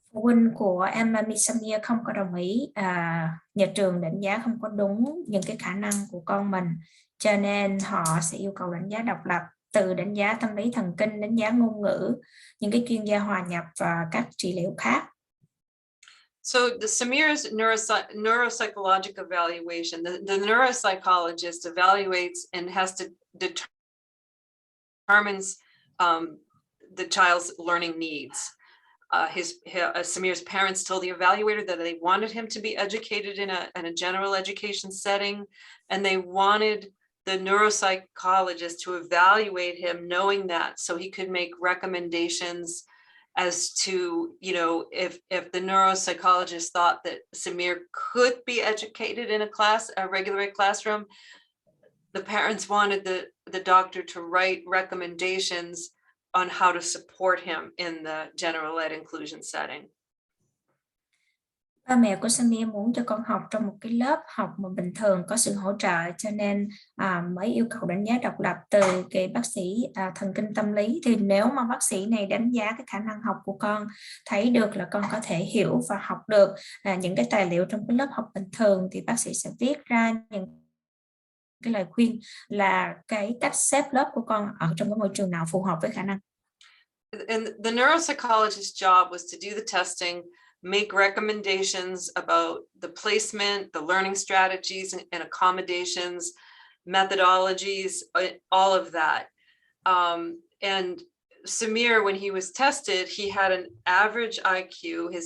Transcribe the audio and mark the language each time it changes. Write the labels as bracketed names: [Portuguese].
[Vietnamese] Phụ huynh của em Samir không có đồng ý, nhà trường đánh giá không có đúng những cái khả năng của con mình, cho nên họ sẽ yêu cầu đánh giá độc lập, từ đánh giá tâm lý thần kinh, đánh giá ngôn ngữ, những cái chuyên gia hòa nhập và các trị liệu khác. [English] So the Samir's neuropsychological evaluation, the neuropsychologist evaluates and has to determines the child's learning needs. Samir's parents told the evaluator that they wanted him to be educated in a general education setting, and they wanted the neuropsychologist to evaluate him knowing that, so he could make recommendations as to, you know, if the neuropsychologist thought that Samir could be educated in a regular ed classroom, the parents wanted the doctor to write recommendations on how to support him in the general ed inclusion setting. [Vietnamese] Ba mẹ của Samir muốn cho con học trong một cái lớp học mà bình thường có sự hỗ trợ, cho nên mới yêu cầu đánh giá độc lập từ cái bác sĩ thần kinh tâm lý. Thì nếu mà bác sĩ này đánh giá cái khả năng học của con, thấy được là con có thể hiểu và học được những cái tài liệu trong cái lớp học bình thường, thì bác sĩ sẽ viết ra những cái lời khuyên là cái cách xếp lớp của con ở trong cái môi trường nào phù hợp với khả năng. [English] And the neuropsychologist's job was to do the testing, make recommendations about the placement, the learning strategies and accommodations, methodologies, all of that. And Samir, when he was tested, he had an average IQ.